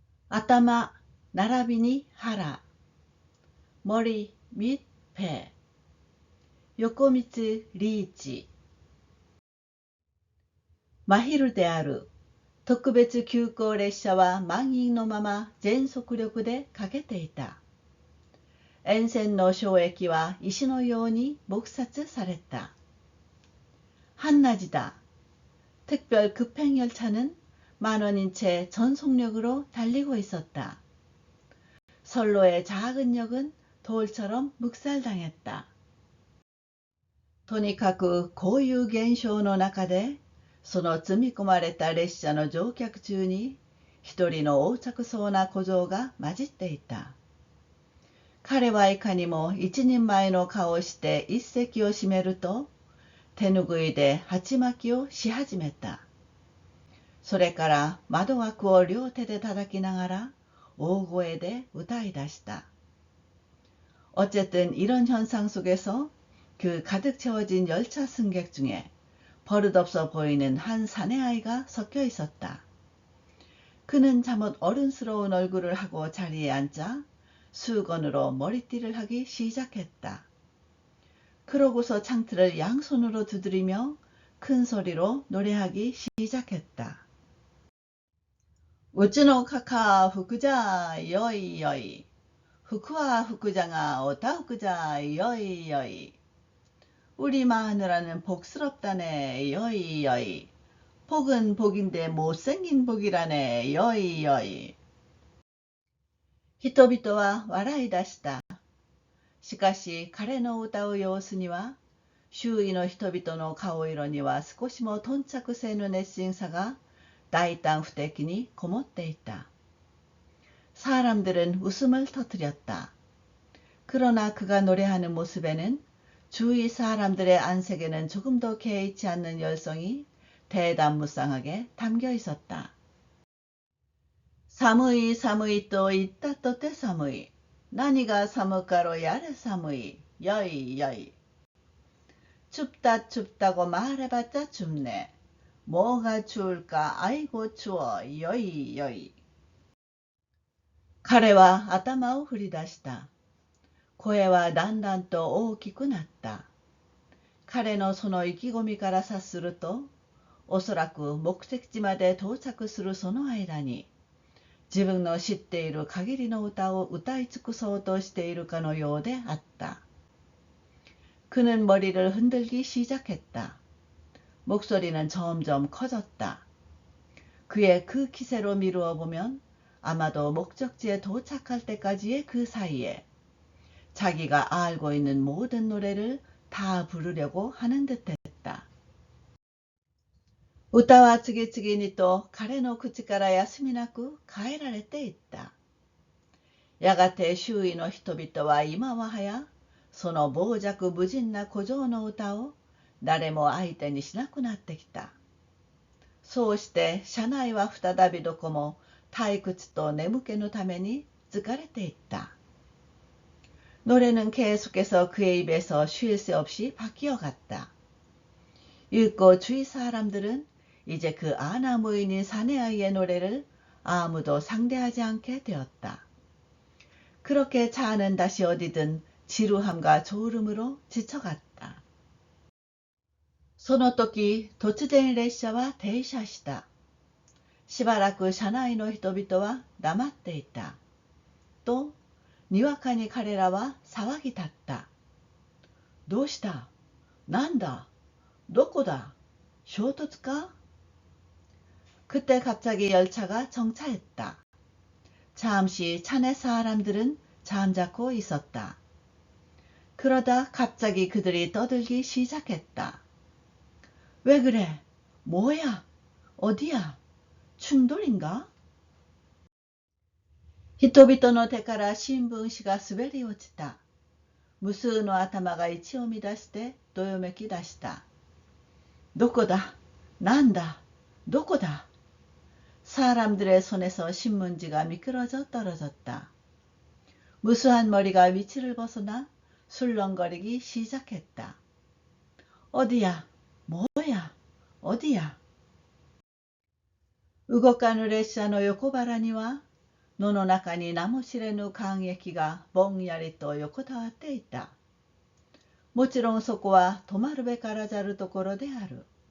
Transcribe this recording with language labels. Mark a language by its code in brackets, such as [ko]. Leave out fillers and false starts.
[ja] 頭並びに腹、 [ko] 머리 및 배, 요코미츠 리이치. [ja] 마히루である。特別急行列車は満員のまま全速力で駆けていた。沿線の障駅は石のように撲殺された。 [ko] 한낮이다. 특별 급행열차는 만원인 채 전속력으로 달리고 있었다. 선로의 작은 역은 돌처럼 묵살당했다. [ja] とにかくこういう現象の中で、その積み込まれた列車の乗客中に、一人の横着そうな小僧が混じっていた。彼はいかにも一人前の顔をして一席を占めると、手ぬぐいで鉢巻きをし始めた。それから窓枠を両手で叩きながら大声で歌い出した。 [ko] 어쨌든 이런 현상 속에서 그 가득 채워진 열차 승객 중에 버릇없어 보이는 한 사내아이가 섞여 있었다. 그는 잠옷 어른스러운 얼굴을 하고 자리에 앉아 수건으로 머리띠를 하기 시작했다. 그러고서 창틀을 양손으로 두드리며 큰 소리로 노래하기 시작했다. [ja] 우츠노 카카 후쿠자 여이 여이, 후쿠와 후쿠자가 오타 후쿠자 여이 여이. [ko] 우리 마누라는 복스럽다네 여이 여이. 복은 복인데 못생긴 복이라네 여이 여이. [ja] 人々は笑い出した。しかし彼の歌う様子には、周囲の人々の顔色には少しも頓着せぬ熱心さが大胆不敵にこもっていた。 [ko] 사람들은 웃음을 터뜨렸다. 그러나 그가 노래하는 모습에는 주위 사람들의 안색에는 조금도 개의치 않는 열성이 대담무쌍하게 담겨 있었다. [ja] 사무이 사무이 또 있다 또 때 사무이. 나니가 사무가로 야래 사무이. 여이 여이. [ko] 춥다 춥다고 말해봤자 춥네. 뭐가 추울까 아이고 추워 여이 여이. [ja] 彼は頭を振り出した。声はだんだんと大きくなった。彼のその意気込みから察すると、おそらく目的地まで到着するその間に、自分の知っている限りの歌を歌い尽くそうとしているかのようであった。 [ko] 그는 머리를 흔들기 시작했다. 목소리는 점점 커졌다. 그의 그 기세로 미루어 보면 아마도 목적지에 도착할 때까지의 그 사이에 자기가 알고 있는 모든 노래를 다 부르려고 하는 듯했다. [ja] 歌は次々にと彼の口から休みなく変えられていった。やがて周囲の人々は今ははやその傍若無人な小僧の歌を誰も相手にしなくなってきた。そうして車内は再びどこも退屈と眠気のために疲れていった。 [ko] 노래는 계속해서 그의 입에서 쉴 새 없이 바뀌어갔다. 읽고 주위 사람들은 이제 그 아나무인인 사내아이의 노래를 아무도 상대하지 않게 되었다. 그렇게 차는 다시 어디든 지루함과 졸음으로 지쳐갔다. [ja] その時、突然列車は停車した。しばらく車内の人々は黙っていた。と、にわかに彼らは騒ぎ立った。どうした？なんだ？どこだ？衝突か？ [ko] 그때 갑자기 열차가 정차했다. 잠시 차내 사람들은 잠자코 있었다. 그러다 갑자기 그들이 떠들기 시작했다. 왜 그래? 뭐야? 어디야? 충돌인가? [ja] 人々の手から新聞紙が滑り落ちた。無数の頭が一を乱してどよめき出した。どこだ？なんだ？どこだ？ [ko] 사람들의 손에서 신문지가 미끄러져 떨어졌다. 무수한 머리가 위치를 벗어나 술렁거리기 시작했다. 어디야? 뭐야? 어디야? [ja] 動かぬ列車の横腹には野の中に名も知れぬ感激がぼんやりと横たわっていた。もちろんそこは止まるべからざるところである。